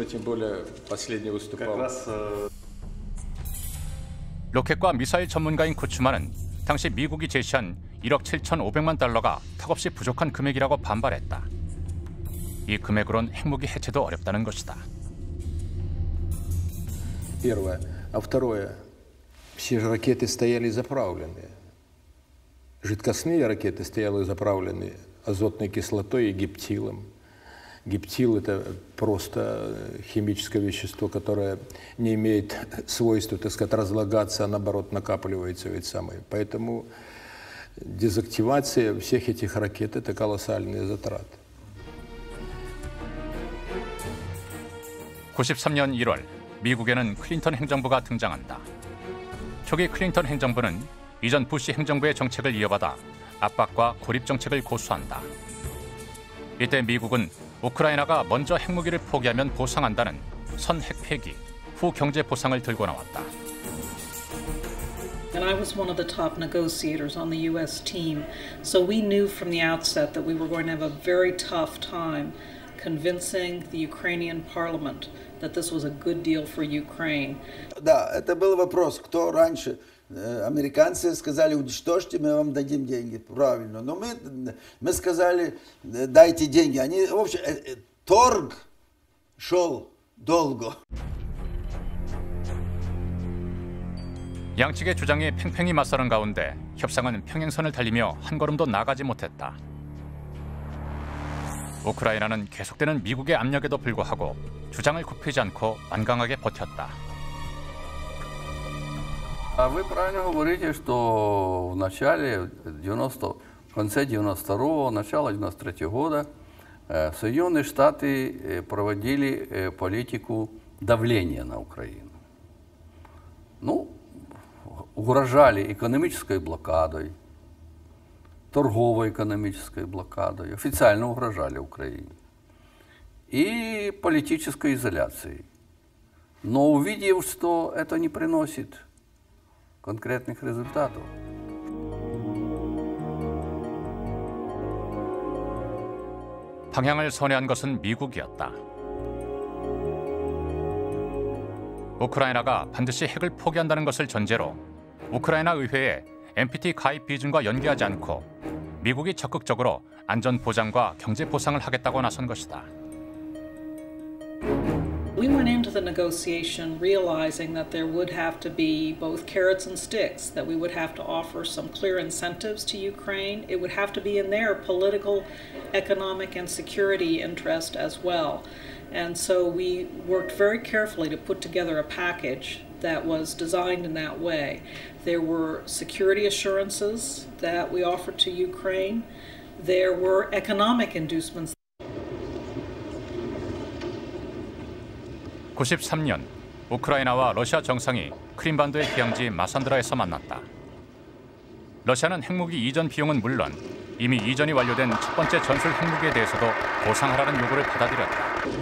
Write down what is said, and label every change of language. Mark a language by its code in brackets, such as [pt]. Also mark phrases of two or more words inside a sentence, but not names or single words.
[ko] 로켓과 미사일 전문가인 쿠츠마는 당시 미국이 제시한 1억 7,500만 달러가 턱없이 부족한 금액이라고 반발했다. 이 금액으론 핵무기 해체도 어렵다는 것이다. [ru] Первое. А второе. Все же ракеты стояли заправленные. Жидкостные ракеты стояли заправленные азотной кислотой и гептилом. Гептил – это просто химическое вещество, которое не имеет свойства, так сказать, разлагаться, а наоборот накапливается ведь самое. Поэтому дезактивация всех этих ракет – это колоссальные затраты. [ko] 93년 1월 미국에는 클린턴 행정부가 등장한다. 초기 클린턴 행정부는 이전 부시 행정부의 정책을 이어받아 압박과 고립 정책을 고수한다. 이때 미국은 우크라이나가 먼저 핵무기를 포기하면 보상한다는 선 핵 폐기, 후 경제 보상을 들고 나왔다. [en] And I was one of the top negotiators on the U.S. team, so we knew from the outset that we were going to have a very tough time convincing the Ukrainian parliament that this was a good deal for Ukraine. [ru] Да, это был вопрос, кто раньше. Американцы сказали, уничтожьте, мы вам дадим деньги. Правильно. Но мы сказали, дайте деньги. Они, в общем, торг шел долго. [ko] 양측의 주장이 팽팽히 맞서는 가운데 협상은 평행선을 달리며 한 걸음도 나가지 못했다. 우크라이나는 계속되는 미국의 압력에도 불구하고 주장을 굽히지 않고 완강하게 버텼다. [ru] Вы правильно говорите, что в начале в конце 92-го, начало 93-го года Соединенные Штаты проводили политику давления на Украину. Ну, угрожали экономической блокадой, торгово-экономической блокадой, официально угрожали Украине и политической изоляцией. Но увидев, что это не приносит конкретных результатов. [ko] 방향을 선회한 것은 미국이었다. 우크라이나가 반드시 핵을 포기한다는 것을 전제로 우크라이나 의회에 NPT 가입 비준과 연계하지 않고 미국이 적극적으로 안전 보장과 경제 보상을 하겠다고 나선 것이다. [en] We went into the negotiation realizing that there would have to be both carrots and sticks, that we would have to offer some clear incentives to Ukraine. It would have to be in their political, economic, and security interest as well. And so we worked very carefully to put together a package that was designed in that way. There were security assurances that we offered to Ukraine. There were economic inducements. [ko] 93년 우크라이나와 러시아 정상이 크림반도의 휴양지 마산드라에서 만났다. 러시아는 핵무기 이전 비용은 물론 이미 이전이 완료된 첫 번째 전술 핵무기에 대해서도 보상하라는 요구를 받아들였다.